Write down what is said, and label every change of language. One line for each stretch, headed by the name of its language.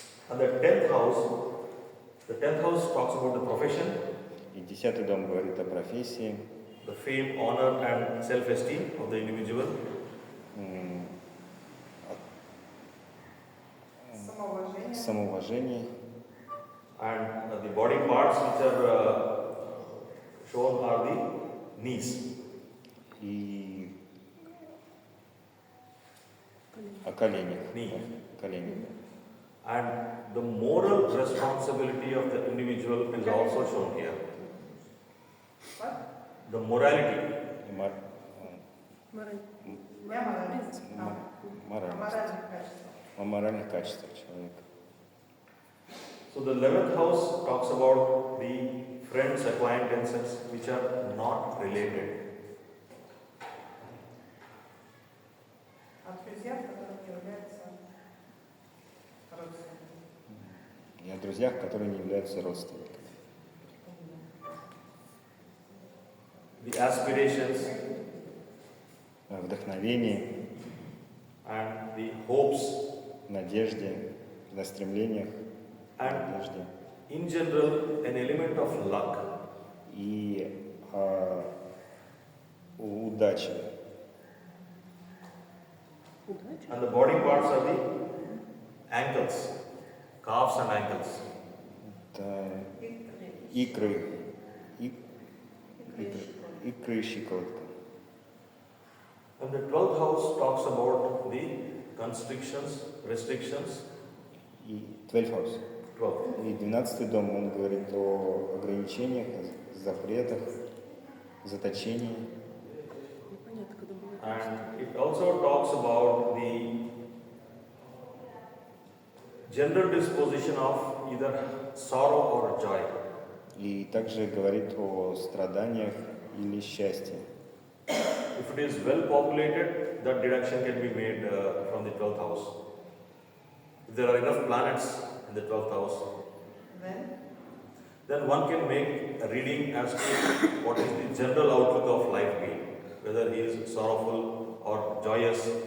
English: And the 10th house talks about the profession,
Russian: И 10-й дом говорит о профессии,
English: the fame, honor, and self-esteem of the individual.
Russian: Самоуважение. Самоуважение.
English: And the body parts which are shown are the knees.
Russian: И о коленях.
English: Knee.
Russian: Колени.
English: And the moral responsibility of the individual is also shown here. What? The morality.
Russian: И мораль. Моральность. Моральность. Моральных качеств. О моральных качествах человека.
English: So the 11th house talks about the friends, acquaintances which are not related.
Russian: О друзьях, которые не являются родственниками. И о друзьях, которые не являются родственниками.
English: The aspirations
Russian: О вдохновении,
English: and the hopes
Russian: надежде, на стремлениях,
English: and
Russian: надежде.
English: in general an element of luck.
Russian: И о удаче.
English: And the body parts are the ankles, calves and ankles.
Russian: Это икры, икры и щиколотка.
English: And the 12th house talks about the constrictions, restrictions.
Russian: И 12 house. 12. И 12-й дом, он говорит о ограничениях, запретах, заточении.
English: And it also talks about the general disposition of either sorrow or joy.
Russian: И также говорит о страданиях или счастье.
English: If it is well populated, that deduction can be made from the 12th house. If there are enough planets in the 12th house, then one can make a reading as to what is the general outlook of life being, whether he is sorrowful or joyous.